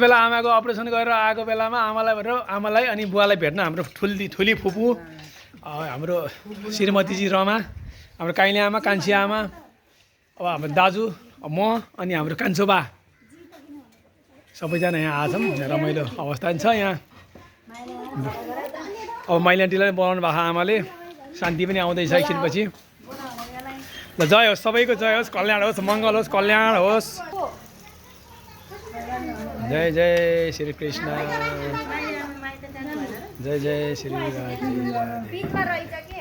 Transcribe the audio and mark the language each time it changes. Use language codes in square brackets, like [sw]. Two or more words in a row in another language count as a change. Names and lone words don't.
[ne] बेला आमाको अपरेसन गरेर आएको बेलामा आमालाई अनि बुवालाई भेट्न हाम्रो ठुली फुपू हाम्रो श्रीमतीजी रमा हाम्रो काइली आमा कान्छी आमा अब हाम्रो दाजु म अनि हाम्रो कान्छोबा सबैजना यहाँ आछौँ रमाइलो अवस्था छ यहाँ अब माइली आन्टीलाई बोलाउनु भएको आमाले शान्ति पनि आउँदैछ एकछिनपछि ल जय होस् सबैको जय होस् कल्याण होस् मङ्गल होस् कल्याण होस् जय जय श्री कृष्ण जय जय श्री राधे